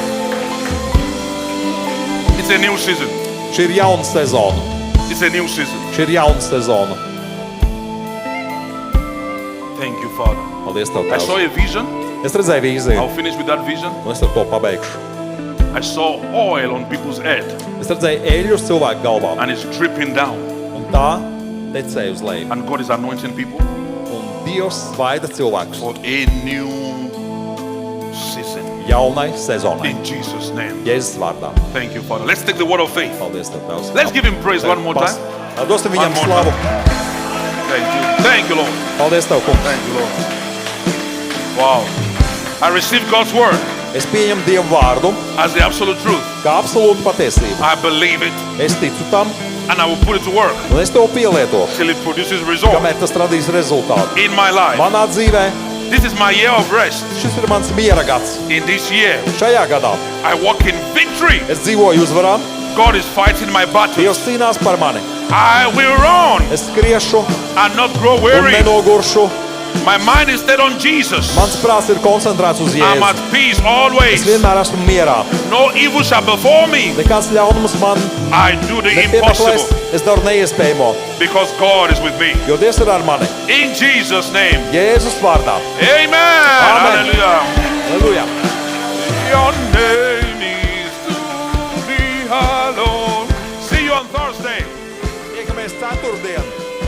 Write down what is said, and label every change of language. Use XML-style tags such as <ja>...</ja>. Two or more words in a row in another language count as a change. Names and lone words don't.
<en>It's a new season.</en> <lv>Šī ir jauna sezona.</lv> <en>It's a new season.</en> <lv>Šī ir jauna sezona.</lv> <en>Thank you, Father.</en> <lv>Paldies Tev,</lv> <en>I saw</en> <lv>Tēvs.</lv> <en>a vision.</en> <lv>Es redzēju vīziju,</lv> <en>I'll finish with that vision.</en> <lv>un es ar to pabeigšu.</lv> <en>I saw oil on people's head</en> <lv>Es redzēju eļļu uz cilvēku galvām,</lv> <en>and it's dripping down.</en> <lv>un tā tecēja uz leju.</lv> <en>And God is anointing people</en> <lv>Un Dievs svaida cilvēkus</lv> <en>for a new season.</en> <lv>jaunai sezonai.</lv> <en>In Jesus' name.</en> <lv>Jēzus vārdā.</lv> <en>Thank you, Father. Let's take the word of faith.</en> <lv>Paldies Tev, Tēvs.</lv> <en>Let's give him praise one more time.</en> <lv>Dosim viņam</lv> <en>One more</en> <lv>slavu.</lv> <en>Thank you. Thank you, Lord.</en> <lv>Paldies Tev, kungs.</lv> <en>Thank you, Lord. Wow. I received God's word</en> <lv>Es pieņemu Dievu vārdu</lv> <en>as the absolute truth.</en> <lv>kā absolūtu patiesību.</lv> <en>I believe it</en> <lv>Es ticu tam,</lv> <en>and I will put it to work</en> <lv>un es to pielietošu,</lv> <en>till it produces result</en> <lv>kamēr tas radīs rezultātu.</lv> <en>in my life.</en> <lv>Manā dzīvē</lv> <en>This is my year of rest.</en> <lv>šis ir mans miera gads.</lv> <en>In this year,</en> <lv>Šajā gadā</lv> <en>I walk in victory.</en> <lv>es dzīvoju uzvarā,</lv> <en>God is fighting my battles.</en> <lv>Dievs cīnās par mani.</lv> <en>I will run</en> <lv>Es skriešu</lv> <en>and not grow</en> <lv>un</lv> <en>weary.</en> <lv>nenoguršu.</lv> <en>My mind is set on Jesus.</en> <lv>Mans prāts ir koncentrēts uz</lv> <en>I'm at</en> <lv>Jēzu.</lv> <en>peace</en> <lv>Es</lv> <en>always.</en> <lv>vienmēr esmu mierā.</lv> <en>No evil shall befall me.</en> <lv>Nekāds ļaunums man</lv> <en>I do the</en> <lv>nepiemeklēs.</lv> <en>impossible</en> <lv>Es daru neiespējamo,</lv> <en>because God is with me.</en> <lv>jo Dievs ir ar mani.</lv> <en>In Jesus' name.</en> <lv>Jēzus vārdā.</lv> <en>Amen. Hallelujah.</en> <lv>Aleluja!</lv> <en>Your name is to be hallowed. See you on Thursday.</en> <lv>Tiekamies ceturtdien.</lv>